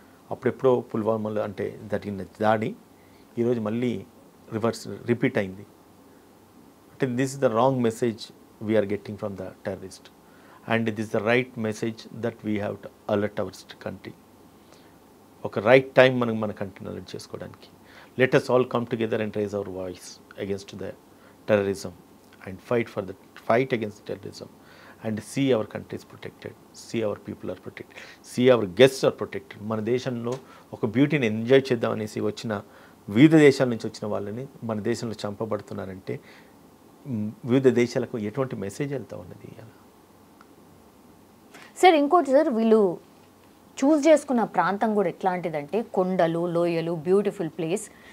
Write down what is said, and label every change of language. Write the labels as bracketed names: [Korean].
[Telugu] అప్పుడెప్పుడో పుల్వామాలో అంటే జరిగిన దాడి ఈరోజు మళ్ళీ రిపీట్ అయింది. [English] అంటే this is the wrong message we're getting from the terrorist and this is the right message that we have to alert our country. [Telugu] ఒక రైట్ టైం మన కంట్రీని అలర్ట్ చేసుకోవడానికి. [English] Let us all come together and raise our voice against the terrorism and fight against terrorism and see our countries protected, see our people are protected, see our guests are protected. [Telugu] మన దేశంలో ఒక బ్యూటీని enjoy చేద్దామనేసి వచ్చిన వివిధ దేశాల నుంచి వచ్చిన వాళ్ళని మన దేశంలో చంపబడుతున్నారంటే వివిధ దేశాలకు ఎటువంటి మెసేజ్ వెళ్తూ ఉన్నది? సార్ ఇంకోటి సార్, వీళ్ళు చూస్ చేసుకున్న ప్రాంతం కూడా ఎట్లాంటిదంటే కొండలు, లోయలు, బ్యూటిఫుల్ ప్లేస్.